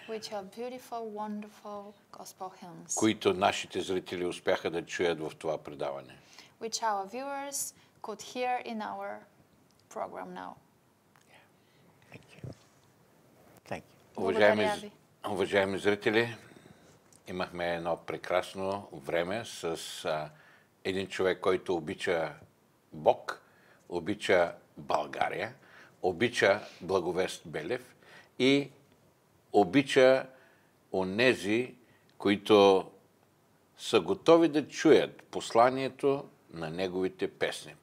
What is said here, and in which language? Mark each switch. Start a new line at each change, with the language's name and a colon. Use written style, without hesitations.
English: with your beautiful, wonderful gospel hymns,
Bulgarian: които нашите зрители успяха да чуят в това предаване.
English: which our viewers could hear in our program now. Thank you. Thank you.
Bulgarian: Благодаря ви. Уважаеми зрители, имахме едно прекрасно време с един човек, който обича Бог, обича България, обича Благовест Белев и обича онези, които са готови да чуят посланието на неговите песни.